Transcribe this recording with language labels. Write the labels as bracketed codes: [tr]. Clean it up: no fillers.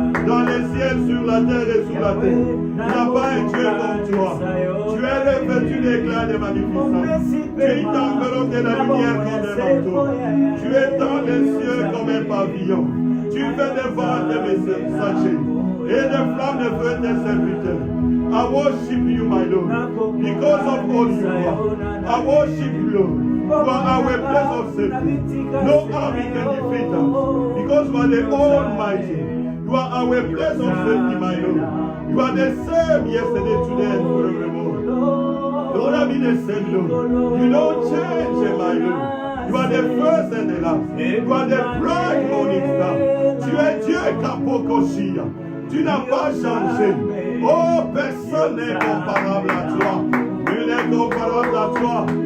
[fr] Dans les ciels, sur la terre et sous la terre. Il n'y a pas un Dieu comme toi. Tu es revêtu d'éclat de magnificence. Tu t'enveloppes de la lumière comme un manteau. Tu es dans les cieux comme un pavillon. Tu fais des vents de messagers et des flammes de feu tes serviteurs. [en] I worship you, my Lord, because of all you are. I worship you, Lord. You are our place of safety. No army can defeat us because you are the Almighty. You are our place of safety, my Lord. You are the same yesterday, today, and forevermore. You will be the same, Lord. You don't change, my Lord. You are the first and the last. You are the bright morning star. [fr] Tu es Dieu Kapokoshia. Tu n'as pas changé. Oh, personne n'est comparable à toi. Nul n'est comparable à toi.